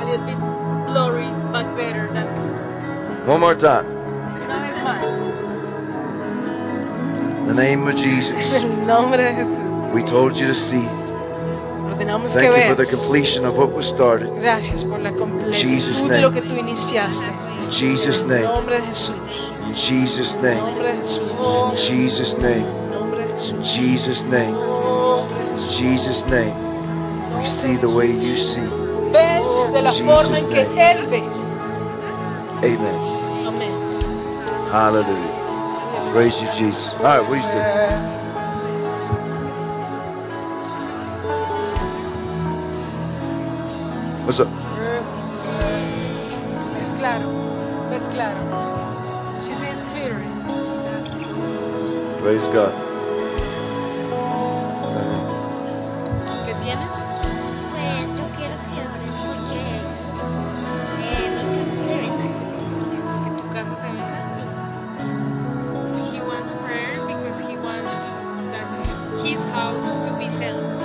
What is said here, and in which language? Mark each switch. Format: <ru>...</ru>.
<en>A little bit blurry, but better than before. One more time.</en> <es>Una vez más.</es> <en>The name of Jesus.</en> <es>En el nombre de Jesús.</es> <en>We told you to see.</en> <es>Ordenamos</es> <en>thank</en> <es>que</es> <en>you for the completion of what was started.</en> <es>Gracias por la completión de lo que tú iniciaste.</es> <en>Jesus' name.</en> <es>En el nombre de Jesús.</es> <en>Jesus' name. In Jesus' name. In Jesus' name. In Jesus' name. We see the way you see.</en> <es>Ves de la forma en que él ve.</es> <en>Amen. Amen. Hallelujah. Praise you, Jesus. All right, what do you say? What's up?</en> <es>Es claro. Es claro.</es> <en>She says clearly. Praise God.</en> <es>¿Qué tienes? Pues yo quiero que ores porque mi casa se venda. ¿Que tu casa se venda? Sí.</es> <en>He wants prayer because he wants to, that his house to be sold.</en>